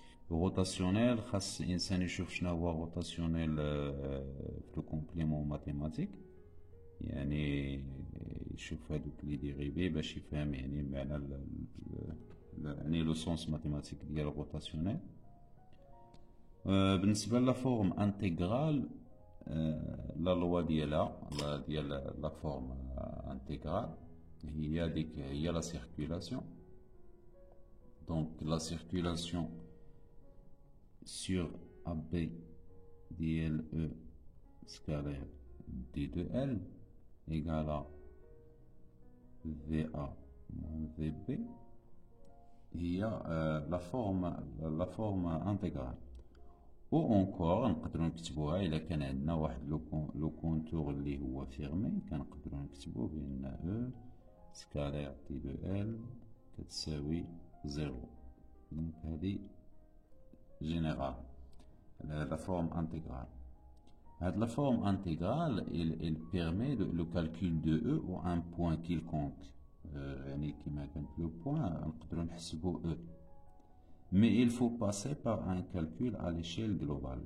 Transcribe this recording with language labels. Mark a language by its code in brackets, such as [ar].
[ar] روتاسيونيل خاص الانسان يشوف شنو هو روتاسيونيل في [fr] لو كومبليمون ماتيماتيك، [ar] يعني يشوف هادوك لي ديريفي باش يفهم يعني معنى يعني [fr] لو سونس ماتيماتيك [ar] ديال روتاسيونيل. [fr] بالنسبه لا فورم انتغرال، لا لوا ديالها ديال لا فورم انتغرال [ar] هي ديك هي [fr] لا سيركولاسيون. دونك لا سيركولاسيون sur AB dl E scalaire d2L égale à VA moins VB هي la forme intégrale. ou encore [ar] نقدروا نكتبوها الا كان عندنا واحد لو كونتور اللي هو فيرمي، كنقدروا نكتبوه بان E scalaire d2L كتساوي 0. [fr] دونك هذه général la forme intégrale. La forme intégrale elle permet le calcul de E ou un point quelconque. [ar] يعني كما كانت [fr] le point [ar] نقدروا نحسبوا [fr] E, mais il faut passer par un calcul à l'échelle globale.